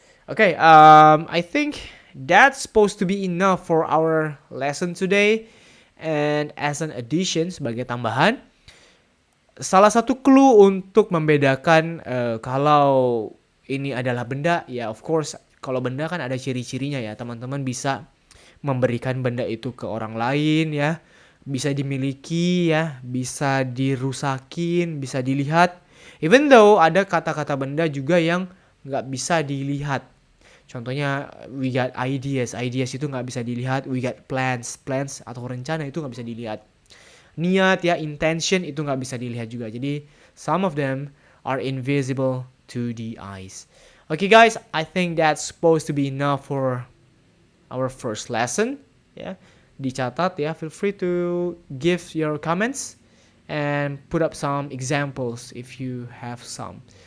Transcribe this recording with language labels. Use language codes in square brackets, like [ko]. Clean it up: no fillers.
[en] Okay, I think that's supposed to be enough for our lesson today. And as an addition, [id] sebagai tambahan, salah satu clue untuk membedakan kalau ini adalah benda, ya of course kalau benda kan ada ciri-cirinya ya. Teman-teman bisa memberikan benda itu ke orang lain ya. Bisa dimiliki ya, bisa dirusakin, bisa dilihat. [en] Even though [id] ada kata-kata benda juga yang nggak bisa dilihat. Contohnya [en] we got ideas [id] itu nggak bisa dilihat. [en] We got plans [id] atau rencana itu nggak bisa dilihat. Niat ya, intention itu nggak bisa dilihat juga. [en] Jadi some of them are invisible to the eyes. Okay guys, I think that's supposed to be enough for our first lesson. [id] Ya, dicatat ya. [en] Feel free to give your comments and put up some examples if you have some.